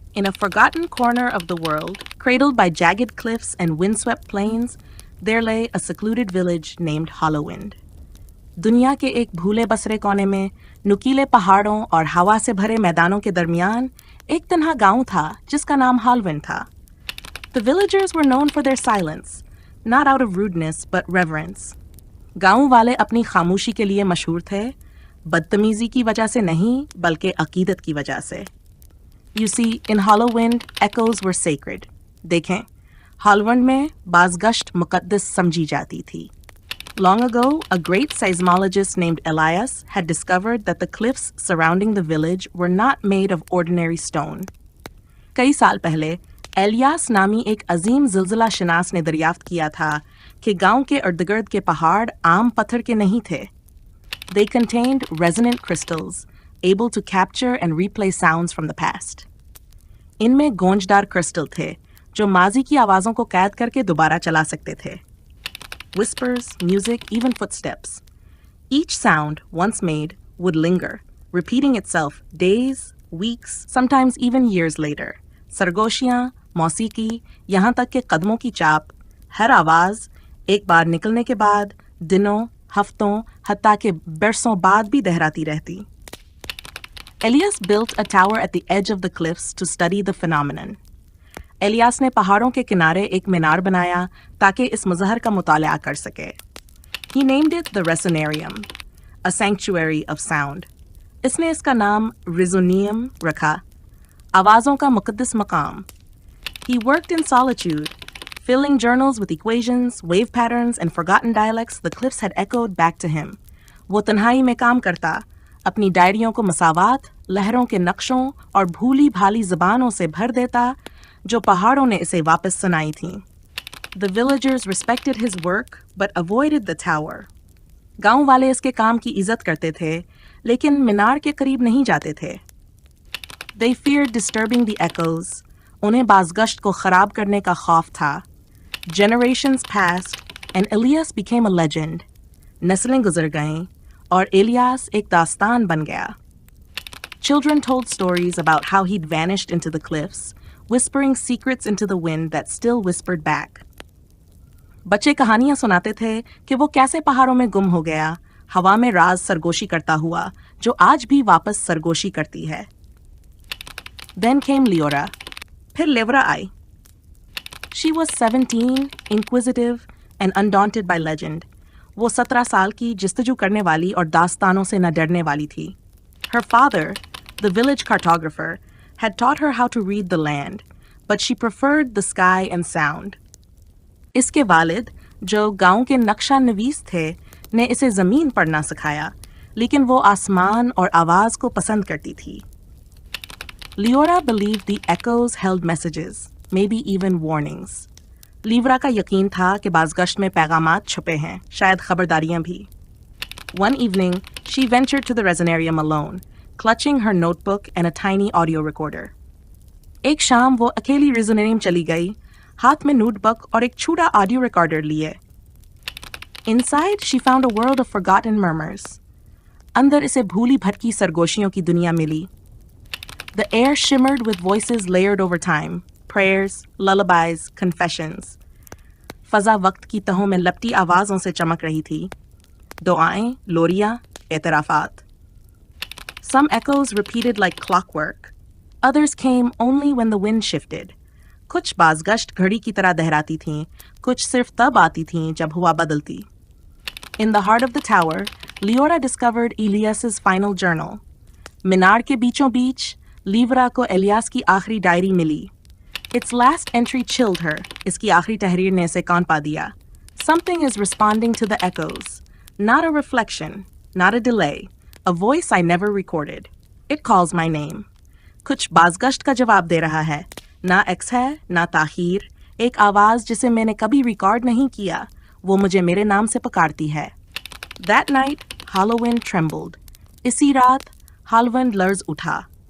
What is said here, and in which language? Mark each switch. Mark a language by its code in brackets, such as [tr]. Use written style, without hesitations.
[en] In a forgotten corner of the world, cradled by jagged cliffs and windswept plains, there lay a secluded village named Hollowwind. [hi] दुनिया के एक भूले बसरे कोने में, नुकीले पहाड़ों और हवा से भरे मैदानों के दरमियान एक तन्हा गांव था जिसका नाम Hollowwind था. [en] The villagers were known for their silence, not out of rudeness but reverence. [hi] गांव वाले अपनी खामोशी के लिए मशहूर थे, बदतमीजी की वजह से नहीं बल्कि अकीदत की वजह से. [en] You see, in Hollowwind, echoes were sacred. [hi] देखें, Hollowwind में बाज़गश्त मुक़द्दस समझी जाती थी. [en] Long ago, a great seismologist named Elias had discovered that the cliffs surrounding the village were not made of ordinary stone. [hi] कई साल पहले एलियास नामी एक अजीम ज़िलज़िला शनास ने दरियाफ्त किया था कि गांव के इर्द-गिर्द के पहाड़ आम पत्थर के नहीं थे. [en] They contained resonant crystals, able to capture and replay sounds from the past. [hi] इनमें गूंजदार क्रिस्टल थे जो माजी की आवाज़ों को कैद करके दोबारा चला सकते थे. [en] Whispers, music, even footsteps. Each sound, once made, would linger, repeating itself days, weeks, sometimes even years later. [hi] सरगोशियाँ, मौसीकी, यहाँ तक के कदमों की चाप, हर आवाज़ एक बार निकलने के बाद दिनों, हफ्तों, हत्ता के बरसों बाद भी दोहराती रहती. [en] Elias built a tower at the edge of the cliffs to study the phenomenon. [hi] Alias ने पहाड़ों के किनारे एक मीनार बनाया ताकि इस मज़हर का मुताला कर सके. [en] He named it the Resonarium, a sanctuary of sound. [hi] इसने इसका नाम Resonium रखा, आवाज़ों का मुक़द्दस मकाम. [en] He worked in solitude, filling journals with equations, wave patterns, and forgotten dialects the cliffs had echoed back to him. [hi] वो तन्हाई में काम करता, अपनी डायरियों को मसावात, लहरों के नक्शों और भूली भाली ज़बानों से भर देता जो पहाड़ों ने इसे वापस सुनाई थीं. [en] The villagers respected his work but avoided the tower. [hi] गांव वाले इसके काम की इज्जत करते थे लेकिन मीनार के करीब नहीं जाते थे. [en] They feared disturbing the echoes. [hi] उन्हें बाज़गश्त को ख़राब करने का खौफ था. [en] Generations passed and Elias became a legend. [hi] नस्लें गुजर गईं और एलियास एक दास्तान बन गया. [en] Children told stories about how he'd vanished into the cliffs, whispering secrets into the wind that still whispered back. [hi] बच्चे कहानियां सुनाते थे कि वो कैसे पहाड़ों में गुम हो गया, हवा में राज सरगोशी करता हुआ, जो आज भी वापस सरगोशी करती है. [en] Then came Leora. [hi] फिर लेवरा आई. [en] She was 17, inquisitive and undaunted by legend. [hi] वो 17 साल की जिस्तजू करने वाली और दास्तानों से न डरने वाली थी. [en] Her father, the village cartographer, had taught her how to read the land, but she preferred the sky and sound. [hi] इसके वालिद, जो गांव के नक्शा नवीस थे, ने इसे ज़मीन पढ़ना सिखाया, लेकिन वो आसमान और आवाज़ को पसंद करती थी. [en] Leora believed the echoes held messages, maybe even warnings. [hi] लीवरा का यकीन था कि बाज़गश्त में पैगामात छुपे हैं, शायद खबरदारियां भी. [en] One evening, she ventured to the Resonarium alone, clutching her notebook and a tiny audio recorder. [hi] एक शाम वो अकेली Resonarium चली गई, हाथ में नोटबुक और एक छोटा ऑडियो रिकॉर्डर लिए. [en] Inside, she found a world of forgotten murmurs. [hi] अंदर इसे भूली भटकी सरगोशियों की दुनिया मिली. [en] The air shimmered with voices layered over time, prayers, lullabies, confessions. [hi] फ़ज़ा वक्त की तहों में लपटी आवाज़ों से चमक रही थी. दुआएं, लोरियां, एतराफ़ात. [en] Some echoes repeated like clockwork. Others came only when the wind shifted. [hi] कुछ बाज़गश्त घड़ी की तरह दहराती थीं, कुछ सिर्फ तब आती थीं जब हवा बदलती. [en] In the heart of the tower, Leora discovered Elias's final journal. [hi] मीनार के बीचों बीच, लीवरा को एलियास की आखिरी डायरी मिली. [en] Its last entry chilled her. [hi] इसकी आखिरी तहरीर ने इसे कांपा दिया. [en] Something is responding to the echoes. Not a reflection, not a delay. A voice I never recorded. It calls my name. [hi] कुछ बाज़गश्त का जवाब दे रहा है. ना एक्स है, ना ताख़ीर. एक आवाज़ जिसे मैंने कभी रिकॉर्ड नहीं किया. वो मुझे मेरे नाम से पुकारती है. [en] That night, Hollowwind trembled. [hi] इसी रात, Hollowwind लर्ज़ उठा.